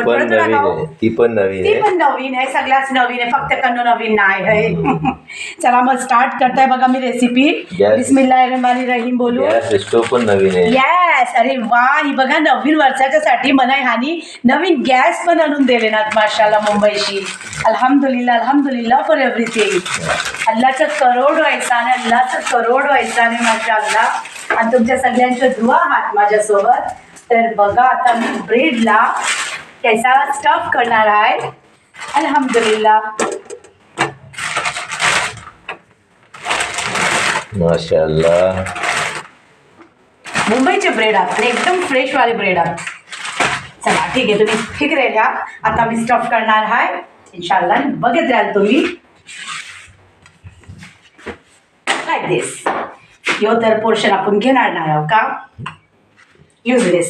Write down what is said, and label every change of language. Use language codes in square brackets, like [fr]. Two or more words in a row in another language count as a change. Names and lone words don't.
[mr] ती पण नवीन आहे. सगळ्याच नवीन आहे, फक्त कन्नो नवीन नाही आहे. चला मग स्टार्ट करताय बघा मी रेसिपी. बिस्मिल्लाहिर्रहमानिर्रहीम बोलू. स्टोव पण नवीन आहे. येस, अरे वा, ही बघा नवीन वर्षाच्यासाठी मला ह्यानी नवीन गॅस पण आणून दिले ना माशाल्लाह मुंबईशी. [en] अल्हम्दुलिल्लाह for everything. [mr] अल्लाचं करोड व्हायचा नाही माशाल्लाह. आणि तुमच्या सगळ्यांच्या दुआ आहात माझ्यासोबत. तर बघा आता मी ब्रेडला कैसा स्टफ करणार आहे. अल्हम्दुलिल्लाह माशाल्लाह. मुंबईचे ब्रेड आहात आणि एकदम फ्रेश वाले ब्रेड आहात. चला ठीक आहे, तुम्ही फिक्र घ्या. आता मी स्टफ करणार आहे इन्शाल्लाह. बघत राहाल तुम्ही [en] like this. [mr] यो तर पोर्शन आपण घेणार नाही आहोत का युजलेस.